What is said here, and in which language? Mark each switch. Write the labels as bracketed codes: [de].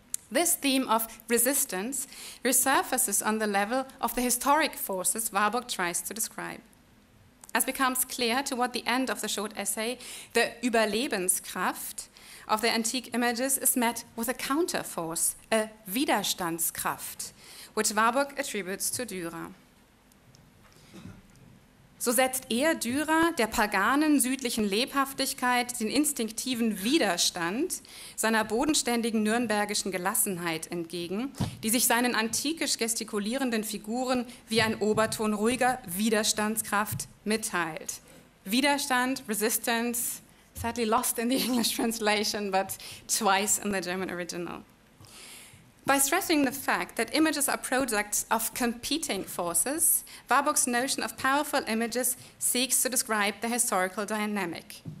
[en] This theme of resistance resurfaces on the level of the historic forces Warburg tries to describe. As becomes clear toward the end of the short essay, the Überlebenskraft of the antique images is met with a counterforce, a Widerstandskraft, which Warburg attributes to Dürer. [de] So setzt er, Dürer, der paganen südlichen Lebhaftigkeit den instinktiven Widerstand seiner bodenständigen nürnbergischen Gelassenheit entgegen, die sich seinen antikisch gestikulierenden Figuren wie ein Oberton ruhiger Widerstandskraft mitteilt. [en] Widerstand, resistance, sadly lost in the English translation, but twice in the German original. By stressing the fact that images are products of competing forces, Warburg's notion of powerful images seeks to describe the historical dynamic.